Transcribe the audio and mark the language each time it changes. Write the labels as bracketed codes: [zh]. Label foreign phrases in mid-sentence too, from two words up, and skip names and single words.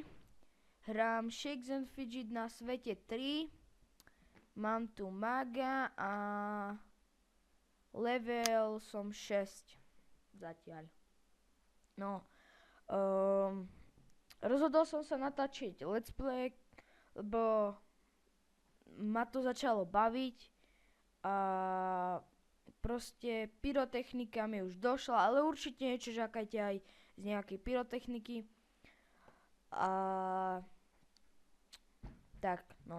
[sk] Hrám Shakes and Fidget na svete 3. Mám tu maga a level som 6 zatiaľ. No, rozhodol som sa natáčiť [en] let's play, [sk] lebo ma to začalo baviť a proste pyrotechnika mi už došla, ale určite niečo čakajte aj z nejakej pyrotechniky. A tak, no.